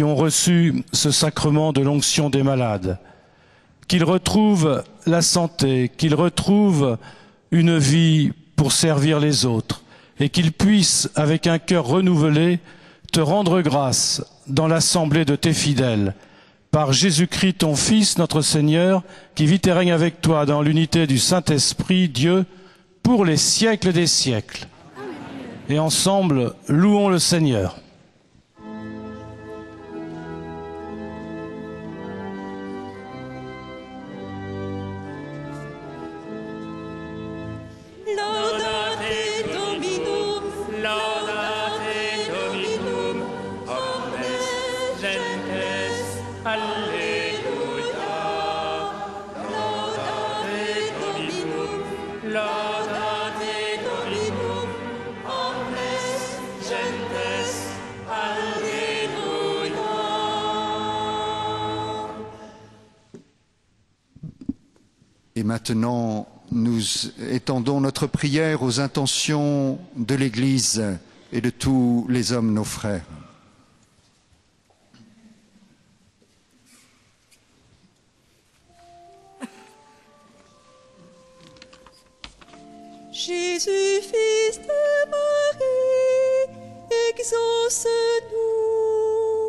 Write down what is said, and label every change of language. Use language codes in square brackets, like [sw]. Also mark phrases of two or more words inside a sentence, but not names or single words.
[fr] ont reçu ce sacrement de l'onction des malades, qu'ils retrouvent la santé, qu'ils retrouvent une vie pour servir les autres et qu'ils puissent, avec un cœur renouvelé, te rendre grâce dans l'assemblée de tes fidèles, par Jésus-Christ ton Fils, notre Seigneur, qui vit et règne avec toi dans l'unité du Saint-Esprit, Dieu, pour les siècles des siècles. Et ensemble, louons le Seigneur. [la] Laudate Dominum, laudate Dominum, omnes gentes, Alleluia. Laudate Dominum, laudate Dominum, omnes gentes, Alleluia. [fr] Et maintenant, nous étendons notre prière aux intentions de l'Église et de tous les hommes, nos frères. Jésus, fils de Marie, exauce-nous.